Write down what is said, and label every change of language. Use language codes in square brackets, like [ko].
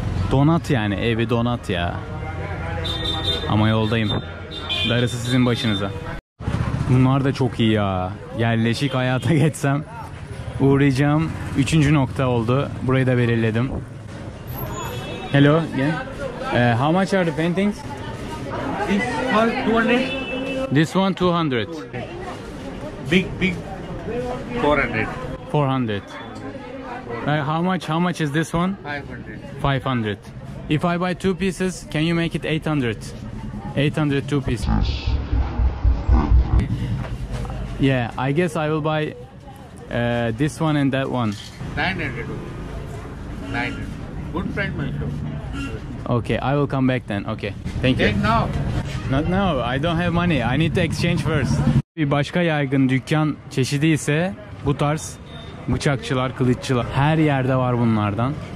[tr] Donat yani. Evi donat ya. Ama yoldayım. Darısı sizin başınıza. Bunlar da çok iyi ya. Yerleşik hayata geçsem uğrayacağım 3. nokta oldu. Burayı da belirledim. [en] Hello again. How much are the paintings? This one 200. This one 200. Big 400. 400. How much is this one? 500. 500. If I buy 2 pieces, can you make it 800? 800 2 pieces. Yeah, I guess I will buy this one and that one. 900. 900. Good price, my shop. Okay, I will come back then. Okay. Thank you. Take now. Not now. I don't have money. I need to exchange first. [tr] Bir başka yaygın dükkan çeşidi ise bu tarz bıçakçılar, kılıççılar. Her yerde var bunlardan.